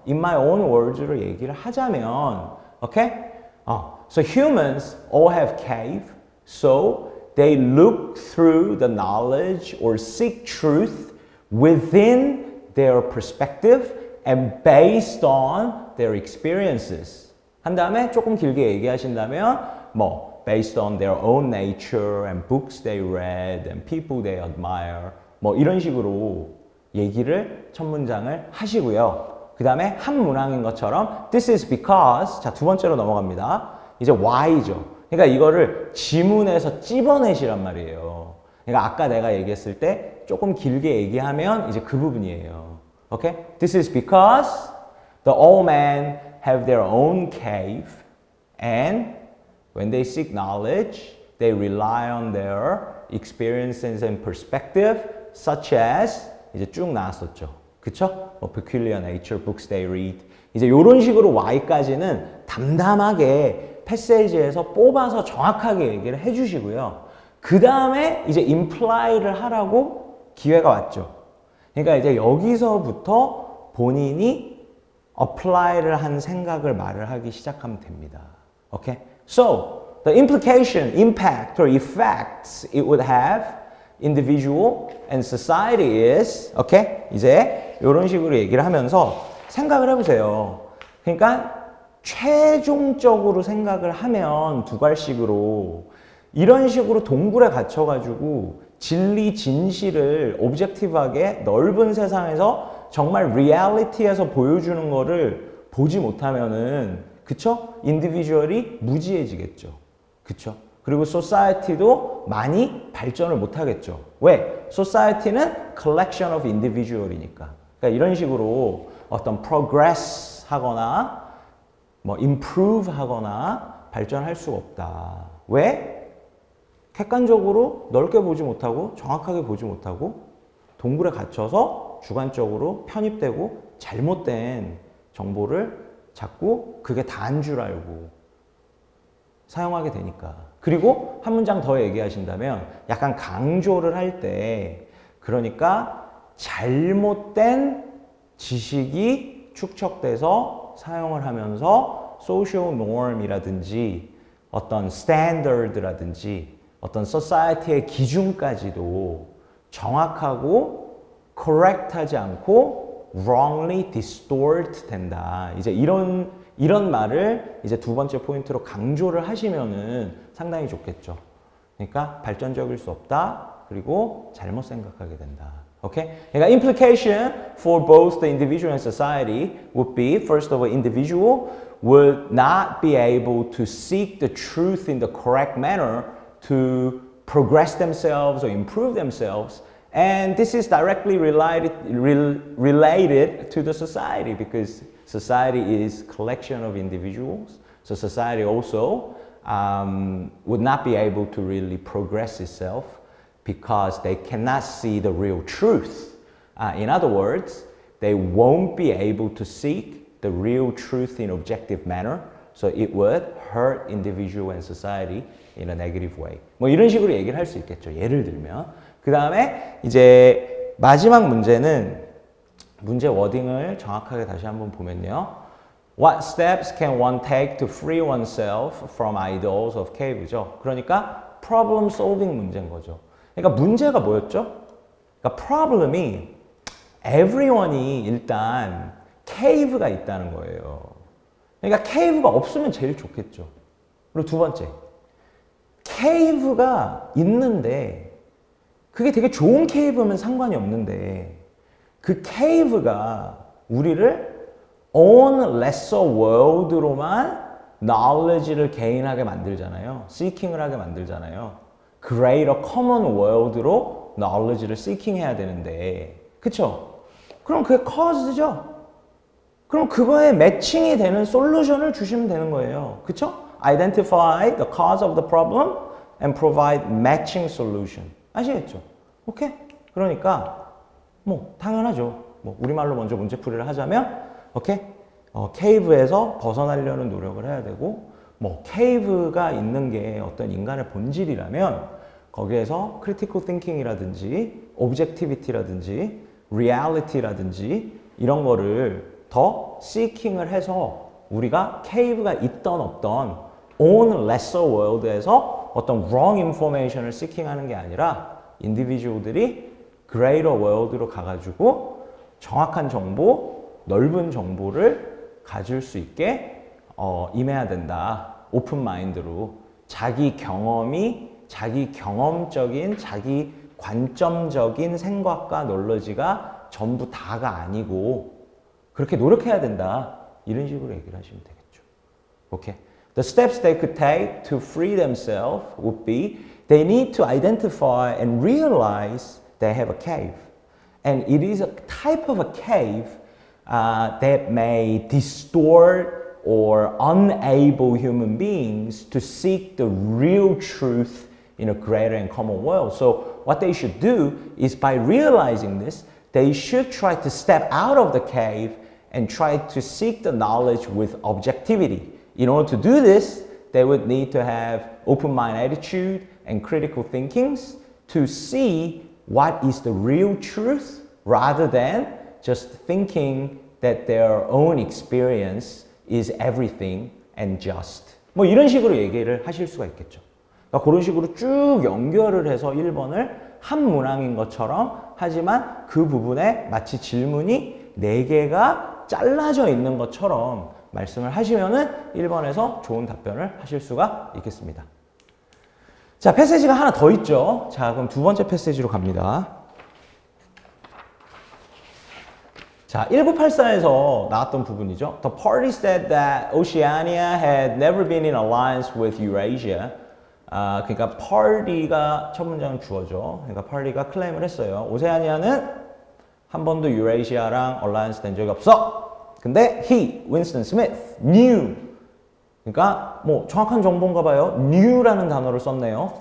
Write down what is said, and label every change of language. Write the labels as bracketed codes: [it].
[en] In my own words로 [ko] 얘기를 하자면, [en] okay? So humans all have cave, so they look through the knowledge or seek truth within their perspective and based on their experiences. [ko] 한 다음에 조금 길게 얘기하신다면, [en] based on their own nature and books they read and people they admire. [ko] 이런 식으로 얘기를 첫 문장을 하시고요. 그 다음에 한 문항인 것처럼 [en] this is because [ko] 자, 두 번째로 넘어갑니다. 이제 why죠. 그러니까 이거를 지문에서 찝어내시란 말이에요. 그러니까 아까 내가 얘기했을 때 조금 길게 얘기하면 이제 그 부분이에요. [en] Okay? This is because the old men have their own cave and when they seek knowledge, they rely on their experiences and perspective such as [ko] 이제 쭉 나왔었죠. 그쵸? [en] peculiar nature, books they read. [ko] 이제 이런 식으로 Y까지는 담담하게 패세지에서 뽑아서 정확하게 얘기를 해주시고요. 그 다음에 이제 imply를 하라고 기회가 왔죠. 그러니까 이제 여기서부터 본인이 apply를 한 생각을 말을 하기 시작하면 됩니다. [en] Okay? So, the implication, impact, or effects it would have individual and society is, okay? [ko] 이제 이런 식으로 얘기를 하면서 생각을 해보세요. 그러니까 최종적으로 생각을 하면 두 갈씩으로 이런 식으로 동굴에 갇혀가지고 진리, 진실을 오브젝티브하게 넓은 세상에서 정말 리얼리티에서 보여주는 거를 보지 못하면은 그쵸? 인디비주얼이 무지해지겠죠. 그쵸? 그리고 society도 많이 발전을 못하겠죠. 왜? society는 collection of individual이니까. 그러니까 이런 식으로 어떤 progress 하거나 improve 하거나 발전할 수가 없다. 왜? 객관적으로 넓게 보지 못하고 정확하게 보지 못하고 동굴에 갇혀서 주관적으로 편입되고 잘못된 정보를 자꾸 그게 다인 줄 알고 사용하게 되니까. 그리고 한 문장 더 얘기하신다면 약간 강조를 할 때 그러니까 잘못된 지식이 축적돼서 사용을 하면서 social norm이라든지 어떤 standard라든지 어떤 society의 기준까지도 정확하고 correct하지 않고 [en] wrongly distort [ko] 된다. 이제 이런 말을 이제 두 번째 포인트로 강조를 하시면은 상당히 좋겠죠. 그러니까 발전적일 수 없다. 그리고 잘못 생각하게 된다. [en] Okay? [ko] 그러니까 [en] implication for both the individual and society would be, first of all, individual would not be able to seek the truth in the correct manner to progress themselves or improve themselves. And this is directly related to the society because society is a collection of individuals. So society also would not be able to really progress itself because they cannot see the real truth. In other words, they won't be able to seek the real truth in objective manner So it would hurt individual and society in a negative way. [ko] 뭐 이런 식으로 얘기를 할 수 있겠죠. 예를 들면. 그 다음에 이제 마지막 문제는 문제 워딩을 정확하게 다시 한번 보면요. [en] What steps can one take to free oneself from idols of cave죠. [ko] 그러니까 problem solving 문제인 거죠. 그러니까 문제가 뭐였죠? 그러니까 problem이 everyone이 일단 cave가 있다는 거예요. 그러니까 cave가 없으면 제일 좋겠죠. 그리고 두 번째, cave가 있는데 그게 되게 좋은 cave면 상관이 없는데 그 cave가 우리를 [en] on lesser world [ko] 로만 knowledge를 gain하게 만들잖아요. seeking을 하게 만들잖아요. greater common world로 knowledge를 seeking 해야 되는데 그쵸? 그럼 그게 cause죠. 그럼 그거에 매칭이 되는 솔루션을 주시면 되는 거예요. 그쵸? [en] Identify the cause of the problem and provide matching solution. [ko] 아시겠죠? 오케이? 그러니까 뭐 당연하죠. 뭐 우리말로 먼저 문제풀이를 하자면 오케이? 케이브에서 벗어나려는 노력을 해야 되고 뭐 케이브가 있는 게 어떤 인간의 본질이라면 거기에서 critical thinking이라든지 objectivity라든지 reality라든지 이런 거를 더 seeking을 해서 우리가 케이브가 있던 없던 [en] on lesser world [ko] 에서 어떤 wrong information을 seeking하는 게 아니라 individual들이 greater world로 가가지고 정확한 정보, 넓은 정보를 가질 수 있게 임해야 된다. 오픈 마인드로 자기 경험이 자기 경험적인 자기 관점적인 생각과 놀러지가 전부 다가 아니고 그렇게 노력해야 된다. 이런 식으로 얘기를 하시면 되겠죠. 오케이. [en] The steps they could take to free themselves would be they need to identify and realize they have a cave. And it is a type of a cave that may distort or unable human beings to seek the real truth in a greater and common world. So what they should do is by realizing this, they should try to step out of the cave and try to seek the knowledge with objectivity. In order to do this, they would need to have open-mind attitude and critical thinkings to see what is the real truth rather than just thinking that their own experience is everything and just. [ko] 뭐 이런 식으로 얘기를 하실 수가 있겠죠. 그러니까 그런 식으로 쭉 연결을 해서 1번을 한 문항인 것처럼 하지만 그 부분에 마치 질문이 4개가 잘라져 있는 것처럼 말씀을 하시면은 1번에서 좋은 답변을 하실 수가 있겠습니다. 자, 패세지가 하나 더 있죠. 자, 그럼 두 번째 패세지로 갑니다. 자, 1984에서 나왔던 부분이죠. [en] The party said that Oceania had never been in alliance with Eurasia. [ko] 그러니까 party가 첫 문장은 주어죠. 그러니까 party가 클레임을 했어요. 오세아니아는 한 번도 유레이시아랑 얼라이언스 된 적이 없어. [en] 근데 he, Winston Smith, knew. [ko] 그러니까 뭐 정확한 정보인가 봐요. knew라는 단어를 썼네요.